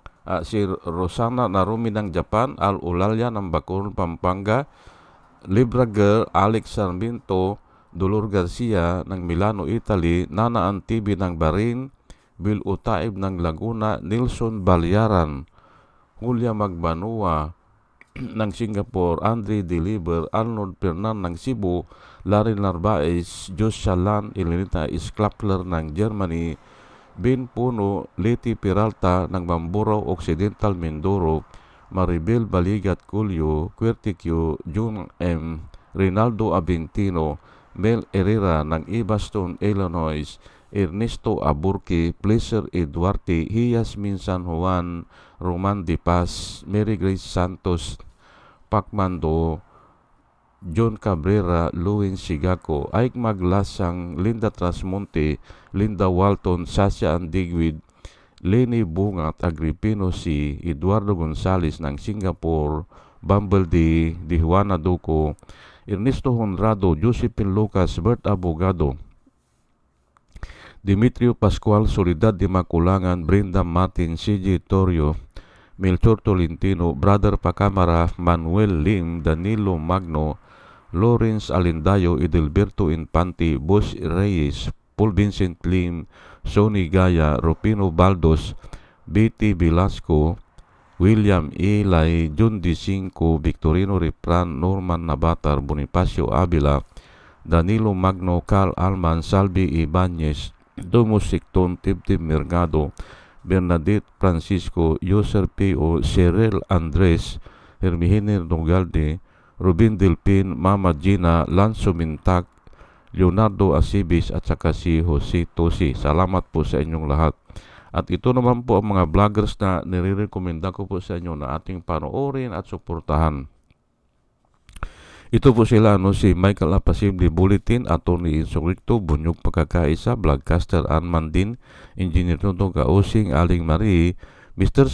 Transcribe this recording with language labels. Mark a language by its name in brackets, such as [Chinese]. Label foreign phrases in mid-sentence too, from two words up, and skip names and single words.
[Filipino] Si Rosana Narumi ng Japan, Al Ulalya ng Bacoor, Pampanga, Libra Girl, Alex Sarmiento, Dolor Garcia ng Milano, Italy, Nana Antibi ng Barin, Bill Utaib ng Laguna, Nilson Balyaran, Julia Magbanua ng Singapore, Andre Deliver, Arnold Pernan ng Cebu, Larry Narvaez, Jos Shalan, Elenita Isklapler ng Germany, Ben Puno, Leti Peralta ng Mamburao Occidental, Mindoro, Maribel Baligat Culio, Querticio, June M, Rinaldo Aventino, Mel Herrera ng Evanston, Illinois, Ernesto Aburki, Pleasure Eduarte, Yasmin San Juan, Roman De Paz, Mary Grace Santos, Pacmando, John Cabrera, Luwin Sigaco, Ike Maglasang, Linda Trasmonte, Linda Walton, Sasha Andigwid, Lenny Bungat, Agripino C, Eduardo Gonzales ng Singapore, Bumble D, Juana Duco, Ernesto Honrado, Josephine Lucas, Bert Abogado, Dimitrio Pascual, Soledad de Maculangan, Brenda Martin, CJ Torrio, Melchor Tolentino, Brother Pacamara, Manuel Lim, Danilo Magno, Lawrence Alindayo, Edelberto Infante, Boss Reyes, Paul Vincent Lim, Sonny Gaya, Rupino Baldos, Betty Velasco, William Eli, John D. Cinco, Victorino Ripran, Norman Nabatar, Bonifacio Avila, Danilo Magno, Carl Alman, Salvi Ibanez, Domus Sicton, Tibtib Mergado, Bernadette Francisco, Yoser P.O., Cheryl Andres, Hermihiner Nogalde, Rubin Delpin, Mama Gina, Lanzo Mintak, Leonardo Asibis at saka si Jose Tosi. Salamat po sa inyong lahat. At ito naman po ang mga vloggers na nire-recommenda ko po sa inyo na ating panoorin at suportahan. Ito po sila, si Michael Apasimli Bulletin, Atty. Insurrecto, Bunyog Pagkakaisa, Vlogcaster Anman Din, Engineer Tuntong Kausing, Aling Marie, Mr.